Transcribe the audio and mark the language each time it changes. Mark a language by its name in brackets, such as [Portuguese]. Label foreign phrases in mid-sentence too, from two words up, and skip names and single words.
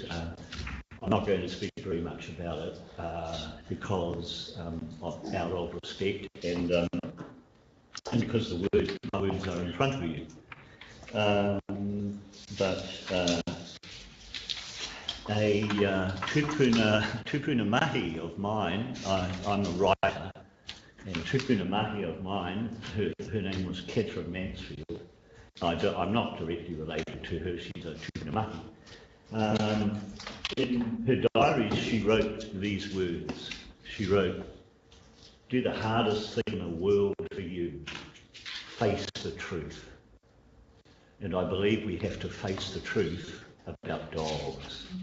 [English] I'm not going to speak very much about it because out of respect and because my words are in front of you. But a [Māori] tupuna mahi [English] of mine, I'm a writer, and [Māori] tupuna mahi [English] of mine, her name was Ketra Mansfield. I'm not directly related to her, she's a [Māori] tupuna mahi. [English] In her diaries, she wrote these words. She wrote, "Do the hardest thing in the world for you, face the truth." And I believe we have to face the truth about dogs.